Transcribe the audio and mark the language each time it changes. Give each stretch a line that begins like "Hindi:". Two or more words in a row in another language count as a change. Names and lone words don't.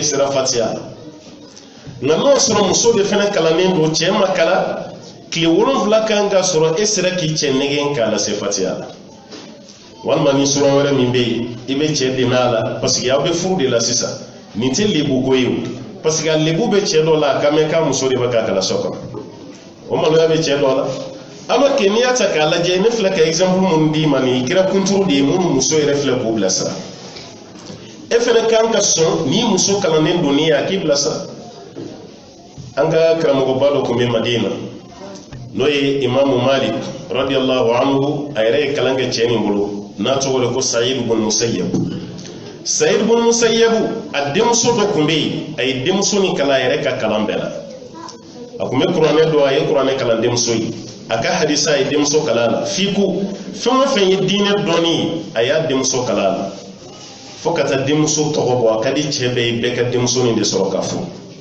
Bambara: sera fatiya la nka n'o sɔrɔ muso de fɛnɛ kalannen don cɛ ma kala tile 7 kan ka sɔrɔ e sera k'i cɛ nɛgɛn k'a lase fatiya la walima ni suran wɛrɛ min bɛ yen i bɛ cɛ dɛmɛ a la
French: parce que
Bambara: aw bɛ furu de la sisan nin tɛ lebu ko ye o
French: parce que
Bambara: a lebu bɛ cɛ dɔ la a ka mɛn k'a muso de bɛ k'a kala so kɔnɔ o maloya bɛ cɛ dɔ la
French: alors que
Bambara: n'i y'a ta k'a lajɛ ne filɛ ka exemple minnu d'i ma nin kɛra kunturu de ye minnu muso yɛrɛ filɛ k'o bilasira e fɛnɛ kan ka sɔn n'i muso kalannen don n'i ye a k'i bilasira an ka karamɔgɔba dɔ tun bɛ Madina n'o ye Imamu Malik
Arabic: رضي الله عنه
Bambara: a yɛrɛ ye kalan kɛ cɛ nin bolo n'a tɔgɔ de ko Sa'id ibn Musayyab Sa'id ibn Musayyab a denmuso dɔ tun bɛ yen a ye denmuso nin kalan a yɛrɛ ka kalan bɛɛ la a tun bɛ kuranɛ dɔn a ye kuranɛ kalan denmuso ye a ka hadisa a ye denmuso kalan la f'i ko fɛn o fɛn ye diinɛ dɔnni ye a y'a denmuso kalan la fo ka taa denmuso tɔgɔ bɔ a ka di cɛ bɛɛ ye bɛɛ ka denmuso nin de sɔrɔ ka furu